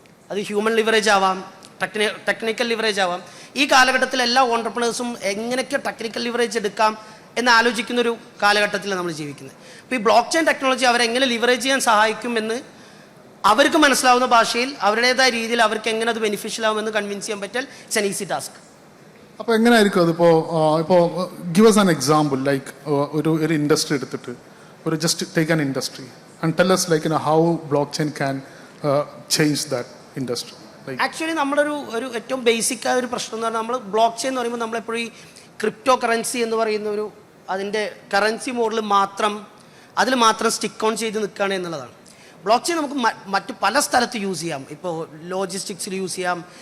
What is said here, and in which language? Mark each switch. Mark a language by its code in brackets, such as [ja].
[ml] അത് human leverage ആവാം, technical leverage ആവാം. ഈ കാലഘട്ടത്തിൽ എല്ലാ ഓൺടർപ്രണേഴ്സും എങ്ങനെയൊക്കെ ടെക്നിക്കൽ ലിവറേജ് എടുക്കാം എന്ന് ആലോചിക്കുന്നൊരു കാലഘട്ടത്തിലാണ് നമ്മൾ ജീവിക്കുന്നത്. അപ്പോൾ ഈ ബ്ലോക്ക് ചെയിൻ ടെക്നോളജി അവരെങ്ങനെ ലിവറേജ് ചെയ്യാൻ സഹായിക്കുമെന്ന് അവർക്ക് മനസ്സിലാവുന്ന ഭാഷയിൽ അവരുടേതായ രീതിയിൽ അവർക്ക് എങ്ങനെ അത് ബെനിഫിഷ്യൽ ആവുമെന്ന് കൺവിൻസ് ചെയ്യാൻ പറ്റാൽ [en] It's an easy task. [ml] അപ്പോൾ എങ്ങനെയായിരിക്കും അതിപ്പോൾ [en] give us an example, [ml] like ഒരു ഇൻഡസ്ട്രി എടുത്തിട്ട് [en] just take an industry and tell us like how blockchain can change that industry. [ml] Actually നമ്മുടെ ഒരു ഏറ്റവും ബേസിക് ആയ ഒരു പ്രശ്നം എന്ന് പറഞ്ഞാൽ നമ്മൾ ബ്ലോക്ക് ചെയിൻ എന്ന് പറയുമ്പോൾ നമ്മളെപ്പോഴും ഈ ക്രിപ്റ്റോ കറൻസി എന്ന് പറയുന്ന ഒരു അതിൻ്റെ കറൻസി മോഡിൽ അതിൽ മാത്രം സ്റ്റിക്ക് ഓൺ ചെയ്ത് നിൽക്കുകയാണ് എന്നുള്ളതാണ്. ബ്ലോക്ക് ചെയിൻ നമുക്ക് മറ്റ് പല സ്ഥലത്ത് യൂസ് ചെയ്യാം. ഇപ്പോൾ ലോജിസ്റ്റിക്സിൽ യൂസ് ചെയ്യാം.